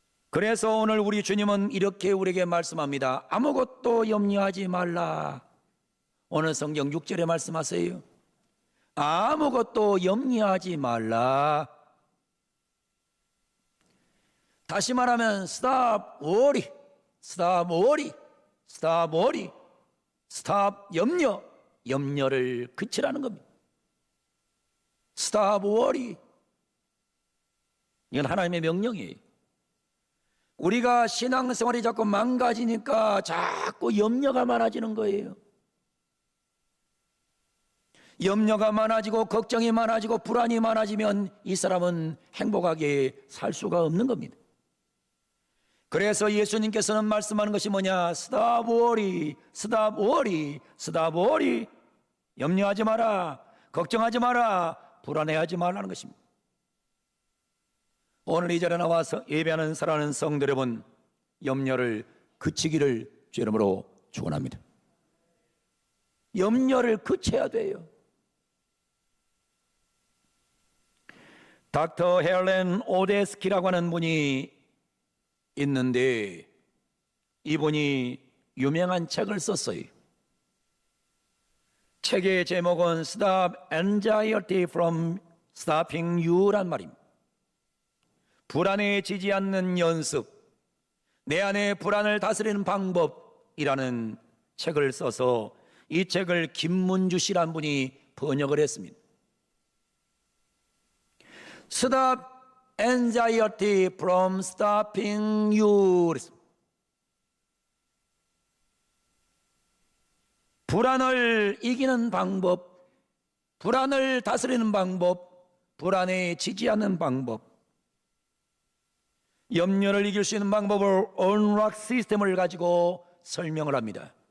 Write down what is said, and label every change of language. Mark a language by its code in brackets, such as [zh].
[ko] 그래서 오늘 우리 주님은 이렇게 우리에게 말씀합니다. 아무것도 염려하지 말라. 오늘 성경 6절에 말씀하세요. 아무것도 염려하지 말라. 다시 말하면 [en] stop worry, stop worry, stop worry, stop [ko] 염려, 염려를 그치라는 겁니다. [en] stop worry. [ko] 이건 하나님의 명령이에요. 우리가 신앙생활이 자꾸 망가지니까 자꾸 염려가 많아지는 거예요. 염려가 많아지고 걱정이 많아지고 불안이 많아지면 이 사람은 행복하게 살 수가 없는 겁니다. 그래서 예수님께서는 말씀하는 것이 뭐냐? [en] Stop worry, stop worry, stop worry. [ko] 염려하지 마라, 걱정하지 마라, 불안해하지 말라는 것입니다. 오늘 이 자리에 나와서 예배하는 사랑하는 성도 여러분, 염려를 그치기를 주 이름으로 축원합니다. 염려를 그쳐야 돼요. 닥터 헬렌 오데스키라고 하는 분이 있는데 이분이 유명한 책을 썼어요. 책의 제목은 [en] Stop Anxiety from Stopping You [ko] 란 말입니다. 불안해지지 않는 연습, 내 안의 불안을 다스리는 방법이라는 책을 써서 이 책을 김문주 씨란 분이 번역을 했습니다. [en] Stop anxiety from stopping you. [ko] 불안을 이기는 방법, 불안을 다스리는 방법, 불안해지지 않는 방법, 염려를 이길 수 있는 방법을 Unlock 시스템을 가지고 설명을 합니다.